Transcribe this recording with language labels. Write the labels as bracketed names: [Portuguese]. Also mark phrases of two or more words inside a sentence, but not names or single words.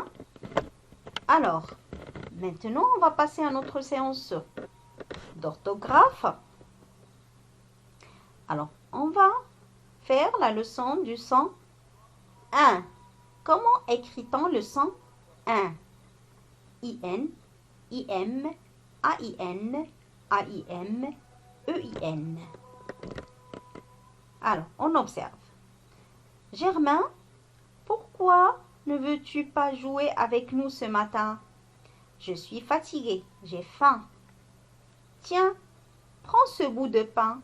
[French] Alors, maintenant, on va passer à notre séance d'orthographe. Alors, on va faire la leçon du son 1. Comment écrit-on le son 1? I-N, I-M, A-I-N, A-I-M, E-I-N. Alors, on observe. Germain, pourquoi ne veux-tu pas jouer avec nous ce matin? Je suis fatiguée, j'ai faim. Tiens, prends ce bout de pain.